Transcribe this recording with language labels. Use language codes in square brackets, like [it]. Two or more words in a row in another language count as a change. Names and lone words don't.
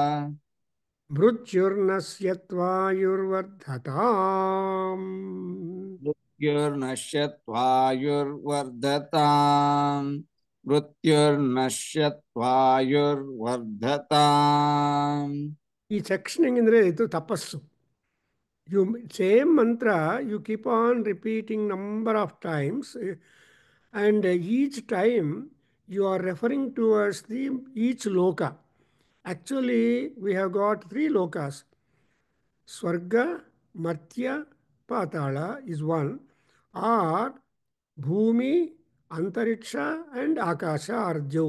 [sa] मृत्युर्नश्यत्वायुर्वर्धताम् मृत्युर्नश्यत्वायुर्वर्धताम् मृत्युर्नश्यत्वायुर्वर्धताम् [kn] ಈ ಸೆಕ್ಷನಿಂಗ್ ಅಂದರೆ ಇದು ತಪಸ್ಸು. [en] You same mantra you keep on repeating number of times, and each time you are referring towards the each loka. Actually we have got 3 lokas. Swarga, Martya, Patala is one, or Bhumi, Antariksha and Akasha are Jau.